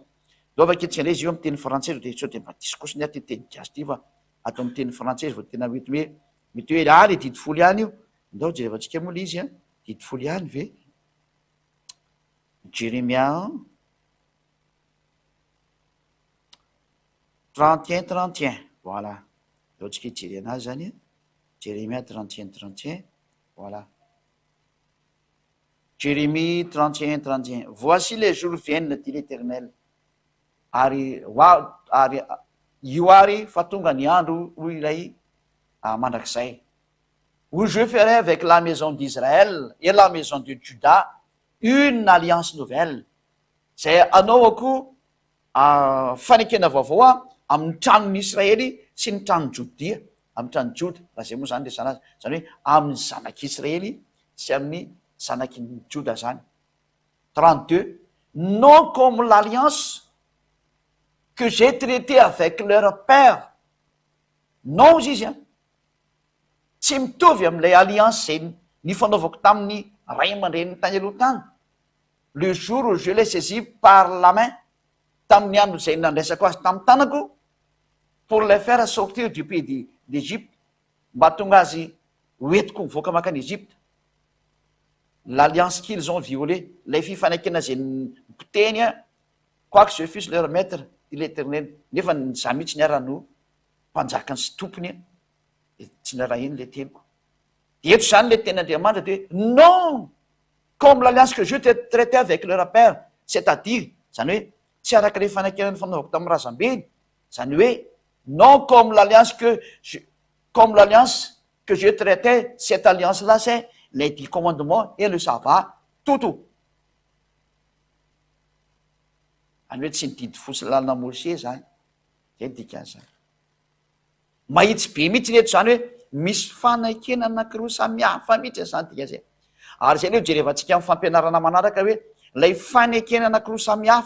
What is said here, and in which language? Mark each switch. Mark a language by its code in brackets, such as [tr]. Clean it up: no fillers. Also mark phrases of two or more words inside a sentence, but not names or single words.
[mg] Dao vaketsika le izy io amin'ny teny frantsay dia sao dia mba diso kosa ny aty teny gasy ty fa atao amin'ny teny frantsay vao tena mety hoe le didy folo ihany io. Ndao jerevantsika moa le izy didy folo ihany ve Jérémia 31:31 voilà. Ndao tsika hijery anazy zany Jérémia 31:31 voilà. [fr] Jérémie 31:31 voici les jours viennent dit l'Éternel, [mg] ary io ary fa tonga ny andro hoy ilay mandrakizay, [fr] où je ferai avec la maison d'Israël et la maison de Juda une alliance nouvelle. [mg] Zay anaovako fanekena vaovao amin'ny tranon'ny Israely sy ny tranon'ny Jodia, amin'ny tranon'ny Joda. Raha zay moa zany resana azy, zany hoe amin'ny zanak'Israely sy amin'ny zanaky Joda zany. [fr] 32 non comme l'alliance que j'ai traité avec leur père. [mg] Non izy tsy mitovy amin'ilay alliance zay nifanaovako tamin'ny ray aman-dreniny tany aloha tany. [fr] Le jour où je l'ai saisi par la main, [mg] tamin'ny andro zay nandraisako azy tamin'ny tanako [fr] pour les faire sortir du pays d'Égypte, [mg] mba tonga azy hoentiko mivoaka makany Égypte. [fr] L'alliance qu'ils ont violée, [mg] lay fifanekena zay nipoteny [fr] quoique je fusse leur maître dit l'Éternel, [mg] nefa za mihitsy niara-no mpanjakany sy tompony tsy naraha iny le teniko. Dia eto zany le ten'Andriamanitra dia [fr] non comme l'alliance que je traité avec leur père, c'est-à-dire [mg] zany hoe tsy araka le fanekena fanaovako tamin'ny razambeny, zany hoe [fr] non comme l'alliance que je traitais, cette alliance là c'est les 10 commandements et le sabbat tout. [mg] Any hoe tsy nididy folo sy lalàna Mose zany, zay dikany. Mahitsy be mihitsy reto zany hoe misy fanekena anankiroa samihafa mihitsy zany dika zay. Ary zay le jerevantsika amin'ny fampianarana manaraka hoe lay fanekena anankiroa samihafa.